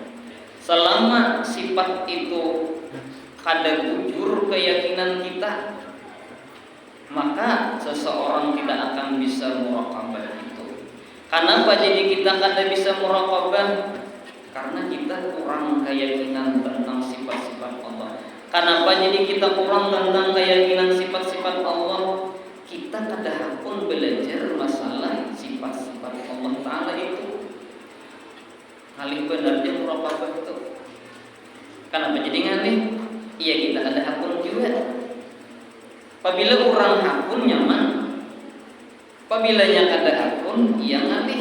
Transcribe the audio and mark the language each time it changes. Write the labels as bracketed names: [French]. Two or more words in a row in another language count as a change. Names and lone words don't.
[Indonesian] Selama sifat itu kada jujur keyakinan kita, maka seseorang tidak akan bisa muraqabah itu. Kenapa jadi kita kada bisa muraqabah? Karena kita kurang keyakinan tentang sifat-sifat Allah. Kenapa jadi kita kurang tentang keyakinan sifat-sifat Allah? Kita kada pun belajar masalah sifat-sifat Allah Ta'ala itu. [Banjar] Ngalih benarnya muraqabah itu. Kenapa jadi ngalih? Iya kita kada hakun juga. Apabila orang hakun nyaman, apabila nya kada hakun ia ngalih.